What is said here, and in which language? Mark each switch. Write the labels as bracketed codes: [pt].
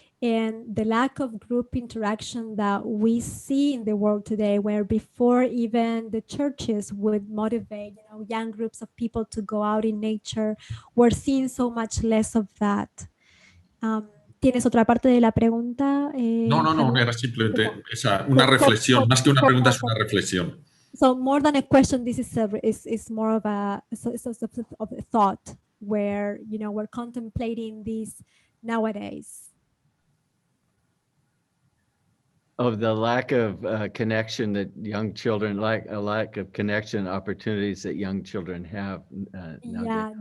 [en] and the lack of group interaction that we see in the world today, where before even the churches would motivate, you know, young groups of people to go out in nature, we're seeing so much less of that. [es] ¿Tienes otra parte de la pregunta? No, era simplemente una reflexión, más que una pregunta es una reflexión. [en] So more than a question, this is more of a thought where, you know, we're contemplating this nowadays. Of the lack of connection that young children, like a lack of connection opportunities that young children have nowadays.